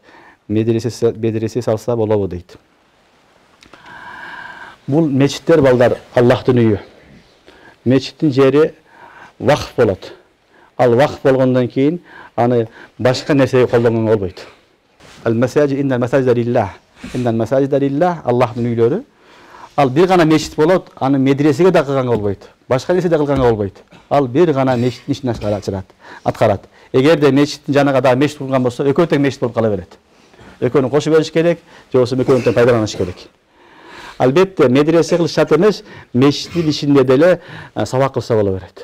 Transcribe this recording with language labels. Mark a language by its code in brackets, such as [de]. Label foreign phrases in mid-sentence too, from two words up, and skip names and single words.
[ky] Медресе салса болобу дейт. Бул мечиттер балдар Аллахтын үйү. Мечиттин жери вакф болот. Ал вакф болгондон кийин аны башка нерсеге колдонгонго болбойт. [ar] المساجد إن المساجد لله. إن المساجد لله, [ky] Аллахтын үйлөрү. Ал бир гана мечит болот, аны медресеге да кылганга болбойт. Башка нерсе да кылганга болбойт. Ал бир гана мечиттин ишин аткарат. Эгерде мечиттин жанына да мечит курган болсо, экөө тең мечит болуп кала берет. Экөөнү кошуп бериш керек, же болбосо экөөнү тең пайдаланыш керек. Албетте медресе кылыш шарт эмес, мечиттин ичинде деле сабак кылса боло берет.